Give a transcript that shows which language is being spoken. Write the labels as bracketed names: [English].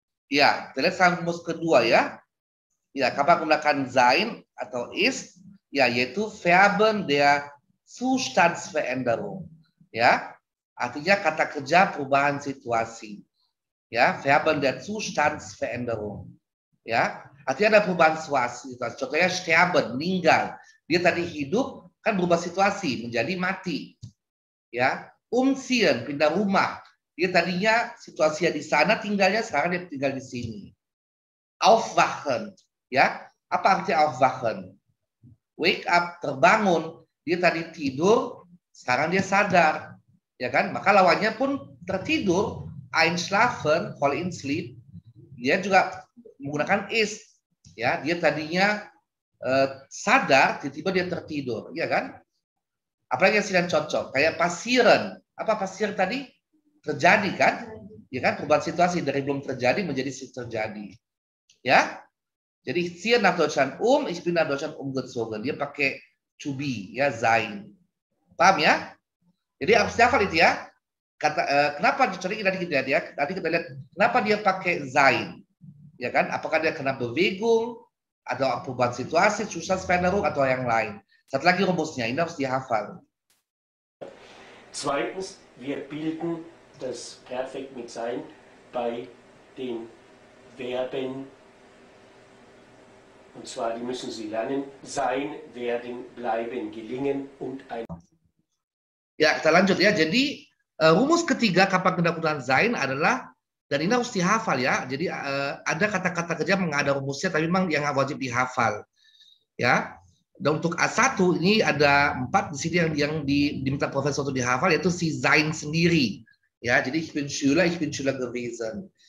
[Indonesian] Ya, kita lihat sama rumus kedua ya. Ya, kapan menggunakan sein atau ist, ya yaitu Verben der Zustandsveränderung. Ya, artinya kata kerja perubahan situasi. [German] Ya, Verben der Zustandsveränderung. [Indonesian] Ya, artinya ada perubahan situasi. Contohnya sterben, meninggal. Dia tadi hidup kan berubah situasi menjadi mati. Ya, umziehen, pindah rumah. Dia tadinya situasinya di sana tinggalnya, sekarang dia tinggal di sini. Aufwachen, ya. Apa arti aufwachen? [English] Wake up, [Indonesian] terbangun. Dia tadi tidur, sekarang dia sadar. Ya kan? Maka lawannya pun tertidur, einschlafen, [English] fall in sleep. [Indonesian] Dia juga menggunakan is. Ya, dia tadinya sadar, tiba-tiba dia tertidur, ya kan? Apalagi yang sedang cocok, kayak passieren. Apa passieren tadi? Terjadi kan? Ya kan? Perubahan situasi dari belum terjadi menjadi terjadi. Ya? [German] Jadi ich ziehe nach Deutschland ich bin nach Deutschland umgezogen. [Indonesian] Dia pakai to be, ya sein. Paham ya? Jadi harus hafal itu ya. Kenapa tadi kita lihat ya? Tadi kita lihat kenapa dia pakai sein. Ya kan? Apakah dia kena Bewegung atau perubahan situasi, Zustandsveränderung atau yang lain? Satu lagi rumusnya, ini harus dihafal. [German] Zweitens, wir bilden das Perfekt mit sein bei den Verben, und zwar, die müssen Sie lernen, sein, werden, bleiben, gelingen und ein. [Indonesian] Ya, kita lanjut ya. Jadi, rumus ketiga kapan kedakutan sein adalah, dan ini harus dihafal ya. Jadi, ada kata-kata kerja mengada rumusnya, tapi memang yang wajib dihafal. Ya. Dan untuk A1 ini ada 4 di sini yang diminta profesor untuk dihafal, yaitu si sein sendiri. Ya, jadi [German] ich bin Schüler gewesen.